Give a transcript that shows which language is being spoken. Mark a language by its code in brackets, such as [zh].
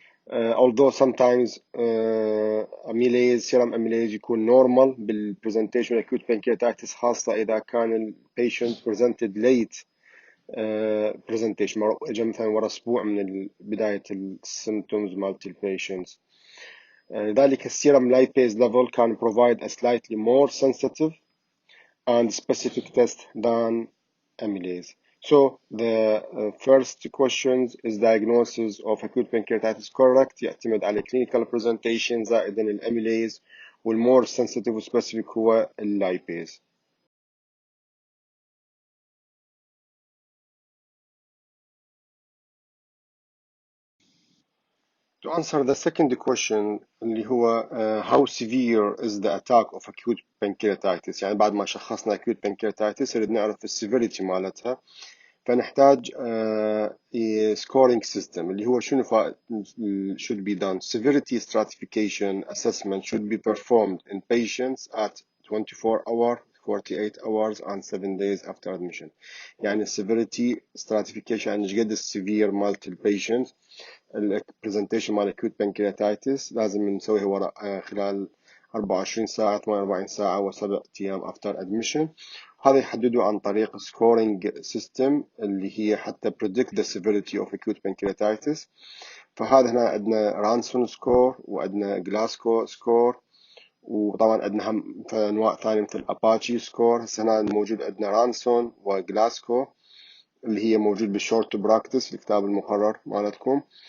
[ar] although sometimes amylase serum amylase يكون normal بالpresentation acute pancreatitis خاصة إذا كان ال [en] patient presented late presentation [ar] اجى مثلا ورا اسبوع من بداية السيمتومز مالت البيشنتس. لذلك السيرم لايبيز [en] level can provide a slightly more sensitive and specific test than amylase. So the first question is diagnosis of acute pancreatitis correct [ar] يعتمد على [en] clinical presentation [ar] زائدا الاميليز والمور sensitive وspecific هو اللايبيز. [en] To answer the second question [ar] اللي هو [en] how severe is the attack of acute pancreatitis [ar] يعني بعد ما شخصنا acute pancreatitis نريد نعرف السيفيريتي مالتها فنحتاج [en] scoring system [ar] اللي هو شنو [en] should be done. Severity stratification assessment should be performed in patients at 24 hours 48 hours and 7 days after admission. [ar] يعني [en] severity stratification [ar] يعني ايش قد السيفير مالت البيشنت البرزنتيشن مال acute pancreatitis لازم نسويها ورا خلال 24 ساعة 48 ساعة و7 أيام [en] after admission. [ar] هذا يحدده عن طريق [en] scoring system [ar] اللي هي حتى [en] predict the severity of acute pancreatitis. [ar] فهذا هنا عندنا رانسون سكور وعندنا جلاسكو سكور وطبعا عندنا هم أنواع ثانية مثل أباتشي سكور. هسه هنا موجود عندنا رانسون وجلاسكو اللي هي موجود بالشورت براكتس الكتاب المقرر مالتكم.